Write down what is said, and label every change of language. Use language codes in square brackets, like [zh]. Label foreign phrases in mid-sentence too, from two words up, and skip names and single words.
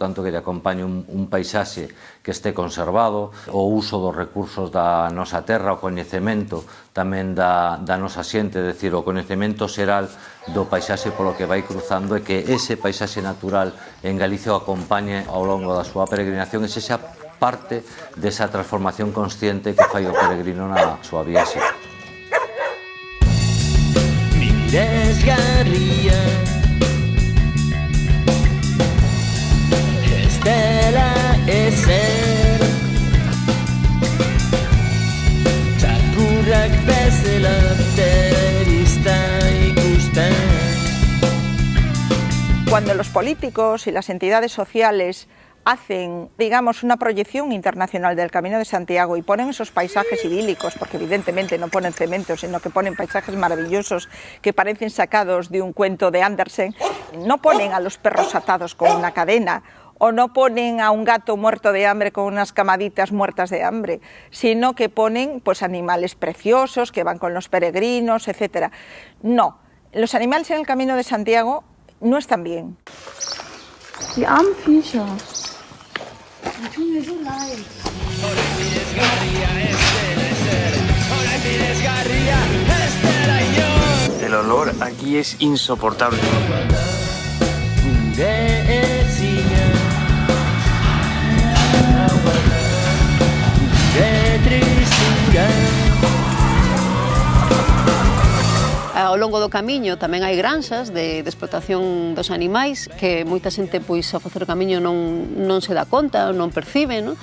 [gl] tanto que lle acompañe un paisaxe que este conservado, o uso dos recursos da nosa terra, o coñecemento tamén da nosa xente, é dicir, o coñecemento xeral do paisaxe polo que vai cruzando e que ese paisaxe natural en Galicia o acompañe ao longo da súa peregrinación e sexa parte desa transformación consciente que fai o peregrino na súa viaxe. [eu] Desgarria ez dela ezer txakurrak bezala terista ikusten. [es] Cuando los políticos y las entidades sociales hacen, digamos, una proyección internacional del Camino de Santiago y ponen esos paisajes idílicos, porque evidentemente no ponen cemento, sino que ponen paisajes maravillosos que parecen sacados de un cuento de Andersen, no ponen a los perros atados con una cadena, o no ponen a un gato muerto de hambre con unas camaditas muertas de hambre, sino que ponen pues animales preciosos que van con los peregrinos, etc. No, los animales en el Camino de Santiago no están bien. [de] Die armen Viecher. Die tun mir so leid. [es] El olor aquí es insoportable. [gl] Ao longo do camiño tamén hai granxas de explotación dos animais que moita xente pois ao facer o camiño non se dá conta, non percibe, non?